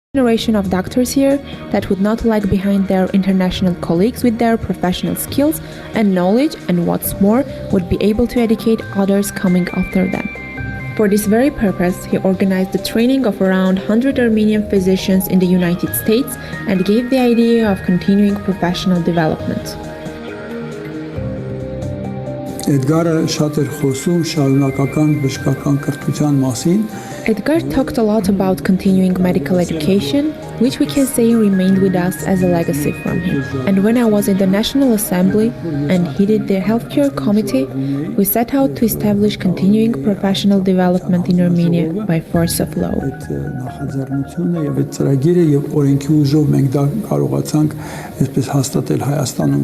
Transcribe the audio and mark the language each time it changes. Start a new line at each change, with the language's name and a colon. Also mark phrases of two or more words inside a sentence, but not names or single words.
English: generation of doctors here that would not lag behind their international colleagues with their professional skills and knowledge, and what's more, would be able to educate others coming after them. For this very purpose, he organized the training of around 100 Armenian physicians in the United States and gave the idea of continuing professional development.
Armenian: Edgar շատ էր խոսում շարունակական բժշկական կրթության մասին.
English: Edgar talked a lot about continuing medical education, which we can say remained with us as a legacy from him. And when I was in the National Assembly and headed the Healthcare Committee, we set out to establish continuing professional development in Armenia by force of law.
Armenian: Նախաձեռնությունը եւ այդ ծրագիրը եւ օրենքի ուժով մենք դա կարողացանք այսպես հաստատել Հայաստանում.